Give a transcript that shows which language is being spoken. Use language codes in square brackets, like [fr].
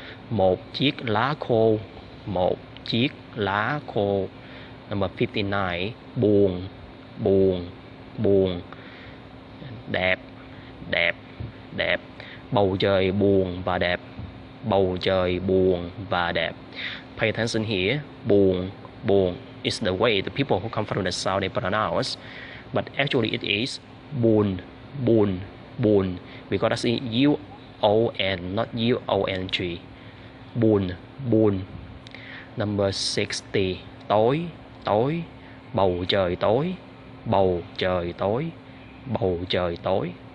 [vi] Một chiếc lá khô, một chiếc lá khô. [en] Number 59, [vi] buồn, buồn, buồn. Đẹp, đẹp, đẹp. Bầu trời buồn và đẹp, bầu trời buồn và đẹp. [en] Pay attention here. Buồn, buồn is the way the people who come from the south they pronounce, but actually it is buồn, buồn, buồn, because that's U-O-N, not U-O-N-G. [vi] Buồn, buồn. [en] Number 60. [vi] Tối, tối, bầu trời tối, bầu trời tối, bầu trời tối.